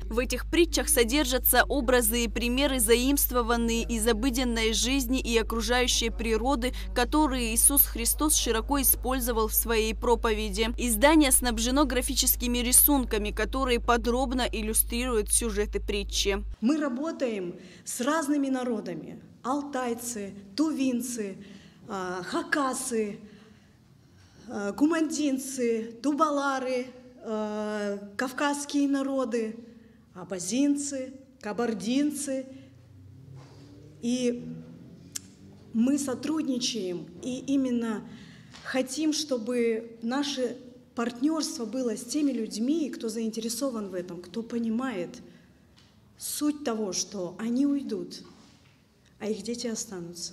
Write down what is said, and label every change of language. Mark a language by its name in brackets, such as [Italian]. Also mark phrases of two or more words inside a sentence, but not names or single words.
[Russian] В этих притчах содержатся образы и примеры, заимствованные из обыденной жизни и окружающей природы, которые Иисус Христос широко использовал в своей проповеди. Издание снабжено графическими рисунками, которые подробно иллюстрируют сюжеты притчи. Мы работаем с разными народами: алтайцы, тувинцы, хакасы, кумандинцы, тубалары, кавказские народы, абазинцы, кабардинцы. И мы сотрудничаем, и именно хотим, чтобы наше партнерство было с теми людьми, кто заинтересован в этом, кто понимает суть того, что они уйдут, а их дети останутся.